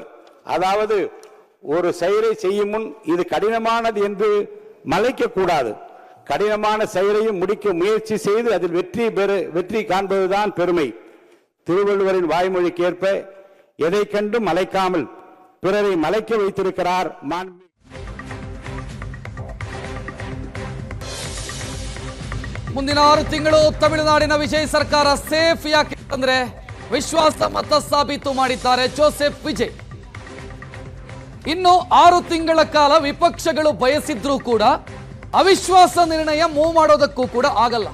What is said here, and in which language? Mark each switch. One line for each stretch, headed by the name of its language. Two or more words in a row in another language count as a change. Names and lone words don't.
Tamil: அதாவது ஒரு செயலை செய்யும் முன் இது கடினமானது என்று மலைக்க கூடாது. கடினமான செயலையும் முடிக்க முயற்சி செய்து அதில் வெற்றி காண்பதுதான் பெருமை. திருவள்ளுவரின் வாய்மொழிக்கு ஏற்ப எதை கண்டும் மலைக்காமல் பிறரை மலைக்க வைத்திருக்கிறார் மாண்பு.
Kannada: ಮುಂದಿನ 6 ತಿಂಗಳು ತಮಿಳುನಾಡಿನ ವಿಜಯ್ ಸರ್ಕಾರ ಸೇಫ್. ಯಾಕೆ ಅಂದ್ರೆ ವಿಶ್ವಾಸ ಮತ ಸಾಬೀತು ಮಾಡಿದ್ದಾರೆ ಜೋಸೆಫ್ ವಿಜಯ್. ಇನ್ನು 6 ತಿಂಗಳ ಕಾಲ ವಿಪಕ್ಷಗಳು ಬಯಸಿದ್ರೂ ಕೂಡ ಅವಿಶ್ವಾಸ ನಿರ್ಣಯ ಮೂವ್ ಮಾಡೋದಕ್ಕೂ ಕೂಡ ಆಗಲ್ಲ.